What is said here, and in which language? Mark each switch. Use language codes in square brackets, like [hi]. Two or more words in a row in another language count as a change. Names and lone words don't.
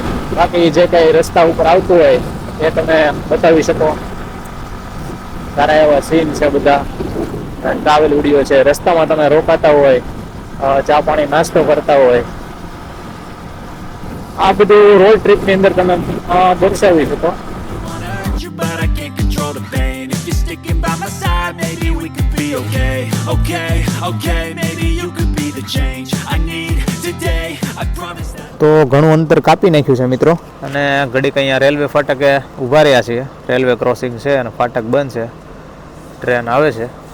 [gu] બાકી જે કંઈ રસ્તા ઉપર આવતું હોય એ તમે બતાવી શકો. સારા એવા સીન છે બધા, [en] travel video [gu] છે, રસ્તામાં તમે રોકાતા હોય, ચા પાણી નાસ્તો કરતા હોય, આ બધું રોડ ટ્રીપની અંદર તમે દર્શાવી શકો. [en] But I can't control the pain. If you're sticking by my side, maybe we could be okay. Okay, okay, maybe you could be the change I need today. I promise that. [gu] તો ઘણું અંતર કાપી નાખ્યું છે મિત્રો અને ઘડીક અહીંયા રેલવે ફાટકે ઊભા રહ્યા છીએ. [en] railway crossing [gu] છે અને ફાટક બંધ છે, ટ્રેન આવે છે.